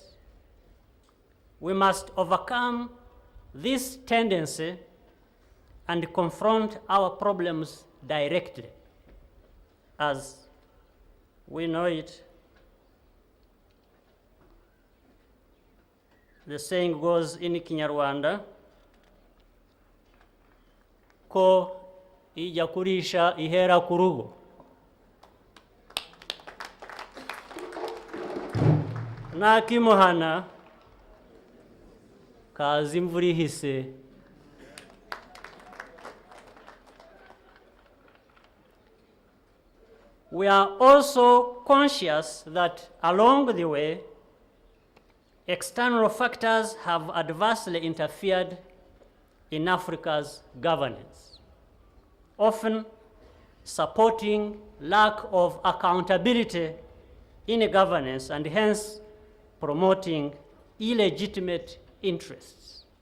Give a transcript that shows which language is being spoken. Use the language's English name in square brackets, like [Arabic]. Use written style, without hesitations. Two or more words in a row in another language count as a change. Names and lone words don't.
[English] We must overcome this tendency and confront our problems directly. As we know it, the saying goes in Kinyarwanda, [Kinyarwanda] ko ija kurisha ihera kurugo. Na kimuhana kazi imvura ihise. [English] We are also conscious that along the way, external factors have adversely interfered in Africa's governance, often supporting lack of accountability in governance and hence promoting illegitimate interests.